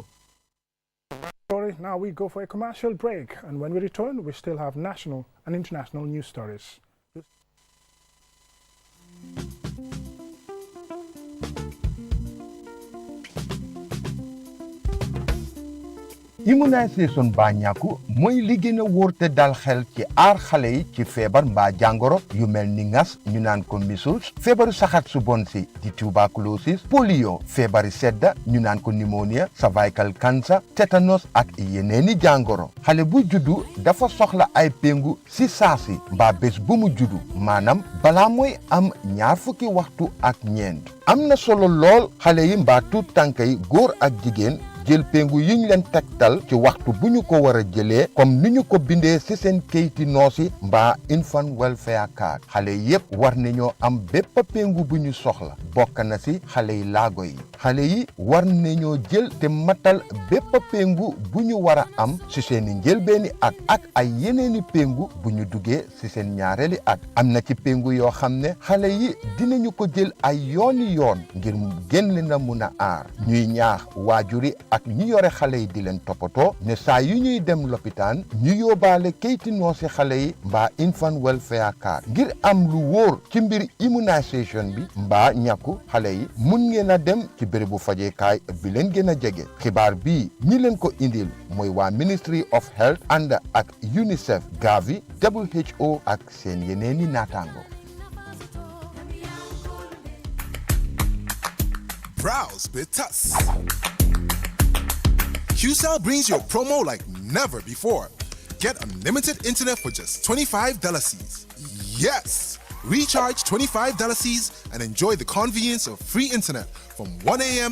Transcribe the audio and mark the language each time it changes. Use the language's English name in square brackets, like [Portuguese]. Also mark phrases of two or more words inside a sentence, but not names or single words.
[English] Now we go for a commercial break, and when we return, we still have national and international news stories. [Wolof] immunisation baa ñàkku mooy li gën a wóor te dal xel ci aar xale yi ci feebar mbaa jàngoro yu mel ni ngas ñu naan ko measles, feebaru saxat su bon si di tuberculosis, polio, feebari sedda ñu naan ko pneumonia, [English] cervical cancer, [Wolof] tétanos ak yeneeni jàngoro. xale bu juddu dafa soxla ay péngu si saasi mbaa bés bu mu juddu, maanaam balaa mooy am 20 waxtu ak ñeent. am na solo lool xale yi mbaa tuut tànk yi góor ak jigéen jël péngu yi ñu leen tegtal ci waxtu bu ñu ko war a jëlee comme ni ñu ko bindee ci seen kayiti noosi mbaa [English] infant welfare card. [Wolof] xale yépp war nañoo am bépp péngu bu ñu soxla, bokk na ci xale yi laago yi. xale yi war nañoo jël te matal bépp péngu bu ñu war a am ci seeni njëlbeeni at ak ay yeneeni péngu bu ñu duggee ci seen ñaareeli at. am na ci péngu yoo xam ne xale yi dinañu ko jël ay yooni yoon ngir gën leen a mun a aar. ñuy ñaax waajuri ak ñi yore xale yi di leen toppatoo ne saa yu ñuy dem lopitaan ñu yóbbaale kayiti noosi xale yi mbaa [English] infant welfare card [Wolof] ngir am lu wóor ci mbir immunisation bi mbaa ñàkku xale yi. mun ngeen a dem ci bérébu fajeekaay bi leen gën a jege. xibaar bii ñi leen ko indil mooy waa Ministry of Health ànd ak UNICEF, Gavi, WHO ak seen yeneeni naataango. [English] Browse with us. QCell brings you a promo like never before. Get unlimited internet for just $25 Cs. Yes! Recharge $25 Cs and enjoy the convenience of free internet from 1 a.m.